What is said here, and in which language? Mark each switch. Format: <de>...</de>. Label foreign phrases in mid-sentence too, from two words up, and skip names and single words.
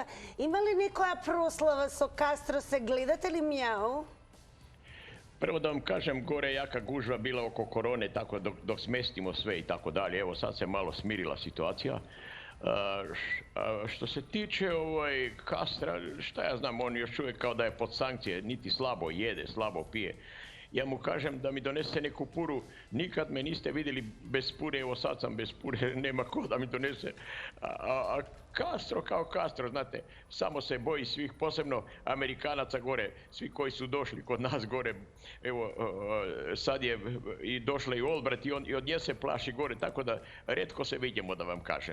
<sr>Има ли некоја прослава со Кастро, се гледате ли Мјао? Прво да вам кажем, горе јака гужва била око короне, тако док сместимо све и тако дале. Ево сад се мало смирила ситуација. Што се тиче Кастра, šta ja znam, on još uvijek kao da je pod sankcije, niti slabo jede, slabo pije. Ja mu kažem da mi donese neku puru, nikad me niste vidjeli bez pure, evo sad sam bez pure, nema ko da mi donese. A Castro kao Castro, znate, samo se boji svih, posebno Amerikanaca gore, svi koji su došli kod nas gore, evo sad je i došla i Olbrat i od nje se plaši gore, tako da retko se vidimo, da vam kažem.</sr>